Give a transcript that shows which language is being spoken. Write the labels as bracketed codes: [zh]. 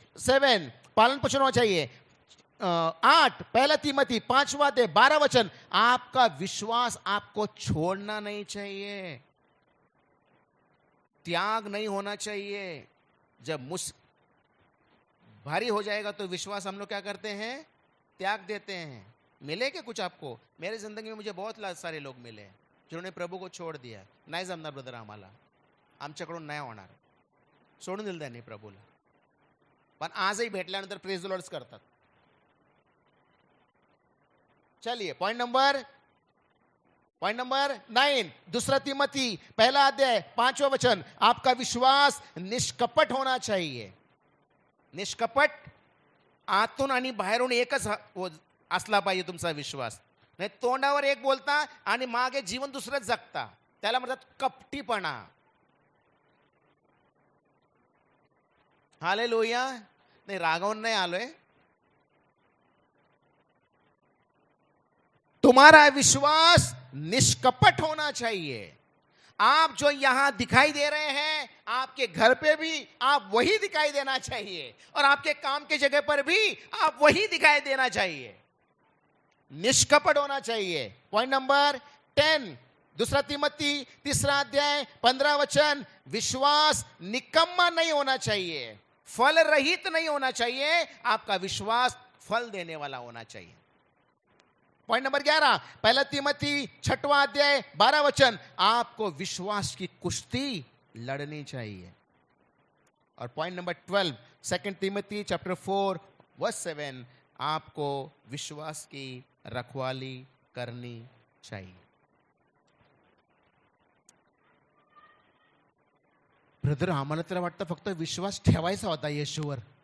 [hi] 7, पालन पोषण होना चाहिए। 8, पहला तीमोथी 5वां अध्याय 12 वचन, आपका विश्वास आपको छोड़ना नहीं चाहिए, त्याग नहीं होना चाहिए। जब भारी हो जाएगा तो विश्वास हम लोग क्या करते हैं? त्याग देते हैं। मिले क्या कुछ आपको? मेरी जिंदगी में मुझे बहुत सारे लोग मिले जिन्होंने प्रभु को छोड़ दिया। [mr] नाही जमणार ब्रदर, आम्हाला आमच्याकडून नाही होणार, सोडून दिलं त्यांनी प्रभूला, पण आजही भेटल्यानंतर [en] praise the lords [mr] करतात। [hi] चलिए, पॉइंट नंबर 9, दूसरा तीमोथी पहला अध्याय 5वां वचन, आपका विश्वास निष्कपट होना चाहिए। [mr] निष्कपट, आतून आणि बाहेरून एकच असला पाहिजे तुमचा विश्वास, नाही तोंडावर एक बोलता आणि मागे जीवन दुसरंच जगता, त्याला म्हणतात कपटीपणा। हालेलुया। नाही, रागावून नाही आलोय, [hi] तुम्हारा विश्वास निष्कपट होना चाहिए। आप जो यहां दिखाई दे रहे हैं, आपके घर पे भी आप वही दिखाई देना चाहिए, और आपके काम के जगह पर भी आप वही दिखाई देना चाहिए। निष्कपट होना चाहिए। पॉइंट नंबर 10, दूसरा तिमोथी 3 अध्याय 15 वचन, विश्वास निकम्मा नहीं होना चाहिए, फल रहित नहीं होना चाहिए, आपका विश्वास फल देने वाला होना चाहिए। पॉइंट नंबर 11, पहला तिमोथी 6 अध्याय 12 वचन, आपको विश्वास की कुश्ती लड़नी चाहिए। और point number 12, 2 Timothy chapter 4 verse 7, आपको विश्वास की रखवाली करनी चाहिए। [mr] ब्रदर, आम्हाला तर वाटतं फक्त विश्वास ठेवायचा होता येशूवर।